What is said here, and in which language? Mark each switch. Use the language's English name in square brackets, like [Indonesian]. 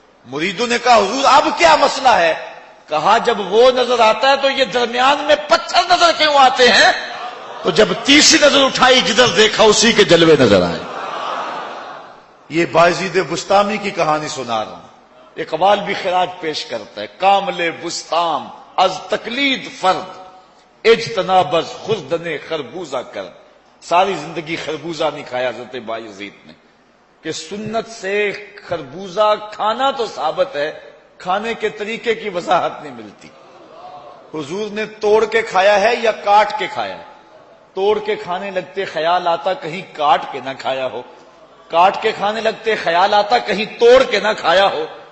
[Urdu] مریدوں نے کہا حضور اب کیا مسئلہ ہے؟ کہا جب وہ نظر آتا ہے تو یہ درمیان میں پتھر نظر کیوں آتے ہیں؟ تو جب تیسری نظر اٹھائی جدھر دیکھا اسی کے جلوے نظر آئے. یہ بایزید بسطامی کی کہانی سنا رہا ہوں. اقبال بھی خراج پیش کرتا ہے. [Persian] کامل بسطام از تقلید فرد اجتناب از خوردن خربوزہ کر. [Urdu] ساری زندگی خربوزہ نہیں کھایا حضرت بایزید نے کہ سنت سے خربوزہ کھانا تو ثابت ہے، کھانے کے طریقے کی وضاحت نہیں ملتی. حضور نے توڑ کے کھایا ہے یا کاٹ کے کھایا ہے؟ توڑ کے کھانے لگتے خیال آتا کہیں کاٹ کے نہ کھایا ہو، کاٹ کے کھانے لگتے خیال آتا کہیں توڑ کے نہ کھایا ہو.